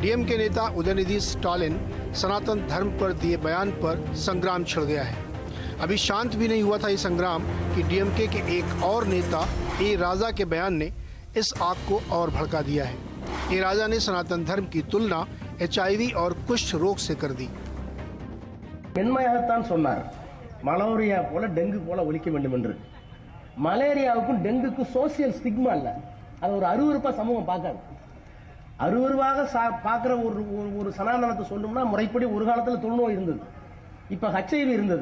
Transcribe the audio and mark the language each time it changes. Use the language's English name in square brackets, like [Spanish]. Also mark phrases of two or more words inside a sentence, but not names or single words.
[Hindi] डीएमके नेता उदयनिधि स्टालिन सनातन धर्म पर दिए बयान पर संग्राम छिड़ गया है। अभी शांत भी नहीं हुआ था ये संग्राम कि डीएमके के एक और नेता ए राजा के बयान ने इस आग को और भड़का दिया है। ए राजा ने सनातन धर्म की तुलना HIV और कुष्ठ रोग से कर दी। [Tamil] மலேரியா போல டெங்கு போல ஒழிக்க வேண்டும் என்று மலேரியாவுக்கும் டெங்குக்கும் [English] social stigma [Tamil] இல்ல, அது ஒரு அருவருப்பா சமூகம் பார்க்காது. அருவருவாக பார்க்குற ஒரு சனாதனத்தை சொல்லணும்னா முறைப்படி ஒரு காலத்தில் தொழுநோய் இருந்தது, இப்போ HIV இருந்தது.